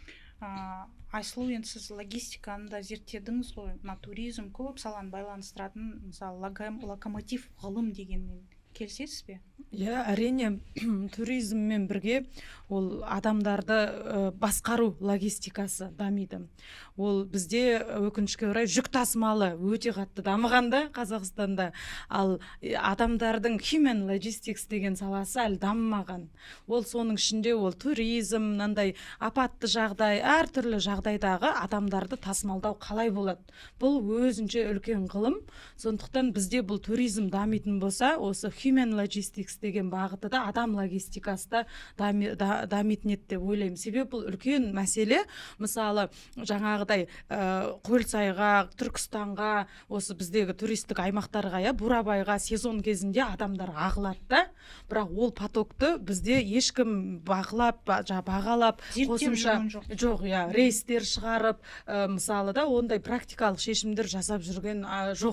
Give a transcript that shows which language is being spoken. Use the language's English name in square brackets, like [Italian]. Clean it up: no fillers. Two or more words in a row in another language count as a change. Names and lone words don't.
[Kazakh] Айсұлу, енді сіз логистиканы да зерттедіңіз ғой, туризм көп саланы байланыстыратын, мысалы локомотив ғылым дегенмен келісесіз бе? Иә, әрине туризммен бірге ол адамдарды басқару логистикасы дамиды. Ол бізде өкінішке орай жүк тасымалы өте қатты дамығанда Қазақстанда, ал адамдардың [English] human logistics [Kazakh] деген саласы әлі дамымаған. Ол соның ішінде ол туризм, мынандай апатты жағдай, әртүрлі жағдайдағы адамдарды тасымалдау қалай болады. Бұл өзінше үлкен ғылым. Сондықтан бізде бұл туризм дамитын болса, осы [English] human logistics [Kazakh] деген бағыты да адам логистикасы да дамитын еді деп ойлаймын. Себебі бұл үлкен мәселе. Мысалы, жаңағыдай Көлсайға, Түркістанға, осы біздегі туристік аймақтарға, Бурабайға сезон кезінде адамдар ағылады да, бірақ ол потокты бізде ешкім бағалап, қосымша жоқ, рейстер шығарып, мысалы да ондай практикалық шешімдер жасап жүрген жоқ.